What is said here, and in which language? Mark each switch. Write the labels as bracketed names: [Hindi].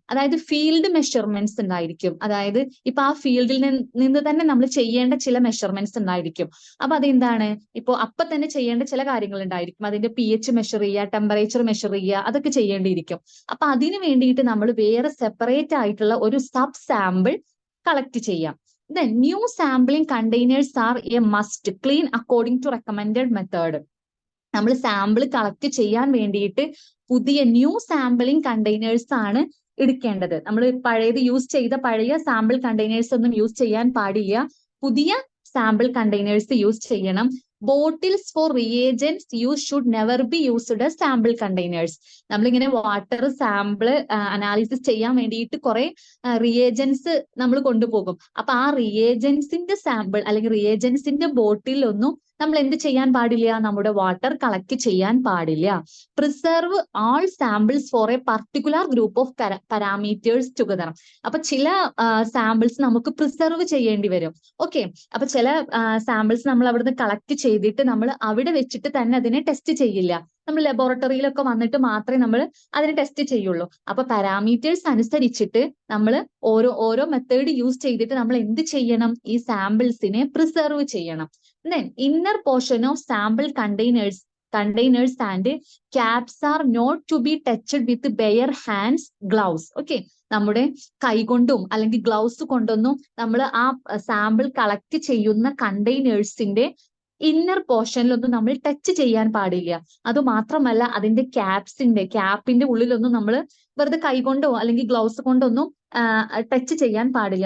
[Malayalam] അതായത് field measurements ഉണ്ടായിരിക്കും. അതായത് ഇപ്പൊ ആ ഫീൽഡിൽ നിന്ന് തന്നെ നമ്മൾ ചെയ്യേണ്ട ചില മെഷർമെന്റ്സ് ഉണ്ടായിരിക്കും. അപ്പൊ അതെന്താണ്? ഇപ്പൊ അപ്പൊ തന്നെ ചെയ്യേണ്ട ചില കാര്യങ്ങൾ ഉണ്ടായിരിക്കും. അതിന്റെ pH മെഷർ ചെയ്യുക, ടെമ്പറേച്ചർ മെഷർ ചെയ്യുക, അതൊക്കെ ചെയ്യേണ്ടിയിരിക്കും. അപ്പൊ അതിന് വേണ്ടിയിട്ട് നമ്മൾ വേറെ സെപ്പറേറ്റ് ആയിട്ടുള്ള ഒരു സബ് സാമ്പിൾ കളക്ട് ചെയ്യാം. [English] Then new sampling containers are a must, clean according to recommended method. [Malayalam] നമ്മൾ സാമ്പിൾ കളക്ട് ചെയ്യാൻ വേണ്ടിയിട്ട് പുതിയ ന്യൂ സാമ്പിളിംഗ് കണ്ടെയ്നേഴ്സ് ആണ് എടുക്കേണ്ടത്. നമ്മൾ പഴയത് യൂസ് ചെയ്ത പഴയ സാമ്പിൾ കണ്ടെയ്നേഴ്സ് ഒന്നും യൂസ് ചെയ്യാൻ പാടില്ല. പുതിയ സാമ്പിൾ കണ്ടെയ്നേഴ്സ് യൂസ് ചെയ്യണം. [English] Bottles for reagents use should never be used as sample containers. [Malayalam] നമ്മളിങ്ങനെ വാട്ടർ സാമ്പിൾ അനാലിസിസ് ചെയ്യാൻ വേണ്ടിയിട്ട് കുറെ റിയേജൻസ് നമ്മൾ കൊണ്ടുപോകും. അപ്പൊ ആ റിയേജൻസിന്റെ സാമ്പിൾ അല്ലെങ്കിൽ റിയേജൻസിന്റെ ബോട്ടിലൊന്നും നമ്മൾ എന്ത് ചെയ്യാൻ പാടില്ല? നമ്മുടെ വാട്ടർ കളക്ട് ചെയ്യാൻ പാടില്ല. [English] Preserve all samples for a particular group of parameters together. [Malayalam] അപ്പൊ ചില സാമ്പിൾസ് നമുക്ക് പ്രിസർവ് ചെയ്യേണ്ടി വരും. ഓക്കെ. അപ്പൊ ചില സാമ്പിൾസ് നമ്മൾ അവിടുന്ന് കളക്ട് ചെയ്തിട്ട് നമ്മൾ അവിടെ വെച്ചിട്ട് തന്നെ അതിനെ ടെസ്റ്റ് ചെയ്യില്ല. നമ്മൾ ലബോറട്ടറിയിലൊക്കെ വന്നിട്ട് മാത്രമേ നമ്മൾ അതിനെ ടെസ്റ്റ് ചെയ്യുള്ളൂ. അപ്പൊ പാരാമീറ്റേഴ്സ് അനുസരിച്ചിട്ട് നമ്മൾ ഓരോ മെത്തേഡ് യൂസ് ചെയ്തിട്ട് നമ്മൾ എന്ത് ചെയ്യണം? ഈ സാമ്പിൾസിനെ പ്രിസർവ് ചെയ്യണം. [English] Then inner portion of sample containers and caps are not to be touched with bare hands, gloves. Okay. [Malayalam] നമ്മുടെ കൈകൊണ്ടും അല്ലെങ്കിൽ ഗ്ലൗസ് കൊണ്ടൊന്നും നമ്മൾ ആ സാമ്പിൾ കളക്ട് ചെയ്യുന്ന കണ്ടെയ്നേഴ്സിന്റെ ഇന്നർ പോർഷനിലൊന്നും നമ്മൾ ടച്ച് ചെയ്യാൻ പാടില്ല. അത് മാത്രമല്ല അതിന്റെ ക്യാപ്പിന്റെ ഉള്ളിലൊന്നും നമ്മൾ വെറുതെ കൈകൊണ്ടോ അല്ലെങ്കിൽ ഗ്ലൗസ് കൊണ്ടൊന്നും ടച്ച് ചെയ്യാൻ പാടില്ല.